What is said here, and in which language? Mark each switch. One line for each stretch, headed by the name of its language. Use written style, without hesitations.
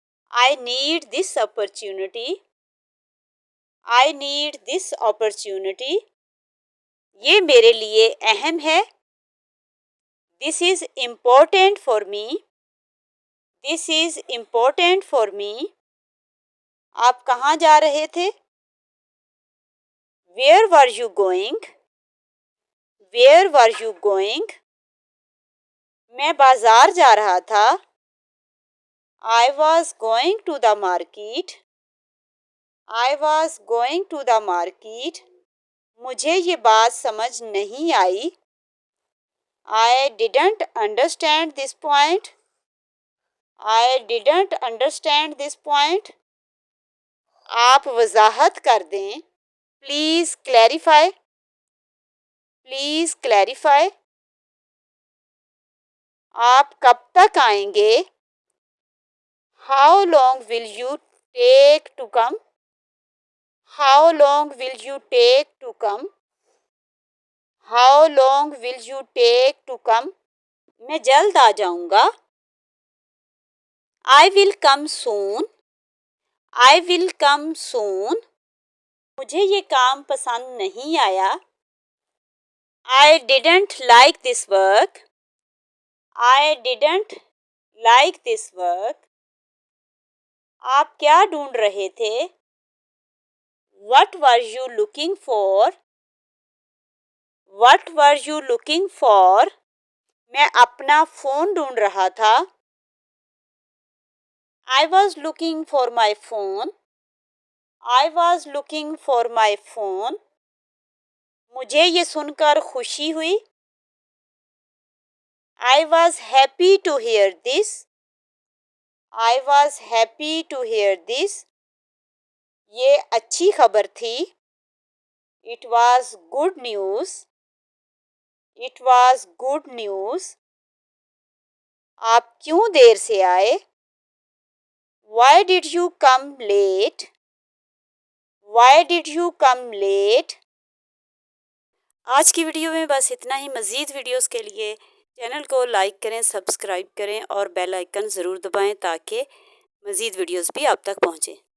English: I need this opportunity. I need this opportunity.
Urdu: یہ میرے لیے اہم ہے.
English: This is important for me. This is important for me.
Urdu: آپ کہاں جا رہے تھے؟
English: Where were you going? Where were you going?
Urdu: میں بازار جا رہا تھا.
English: I was going to the market. I was going to the market.
Urdu: مجھے یہ بات سمجھ نہیں آئی.
English: I didn't understand this point. I didn't understand this point.
Urdu: آپ وضاحت کر دیں.
English: Please clarify. Please clarify.
Urdu: آپ کب تک آئیں گے؟
English: How long will you take to come? How long will you take to come? How long will you take to come?
Urdu: میں جلد آ جاؤں گا.
English: I will come soon. I will come soon.
Urdu: مجھے یہ کام پسند نہیں آیا.
English: I didn't like this work. I didn't like this work.
Urdu: آپ کیا ڈھونڈ رہے تھے؟
English: What were you looking for? What were you looking for?
Urdu: میں اپنا فون ڈھونڈ رہا تھا.
English: I was looking for my phone. I was looking for my phone.
Urdu: مجھے یہ سن کر خوشی ہوئی.
English: I was happy to hear this. I was happy to hear this.
Urdu: یہ اچھی خبر تھی.
English: It was good news. It was good news.
Urdu: آپ کیوں دیر سے آئے؟
English: Why did you come late? Why did you come late?
Urdu: آج کی ویڈیو میں بس اتنا ہی. مزید ویڈیوز کے لیے چینل کو لائک کریں، سبسکرائب کریں اور بیل آئیکن ضرور دبائیں تاکہ مزید ویڈیوز بھی آپ تک پہنچیں.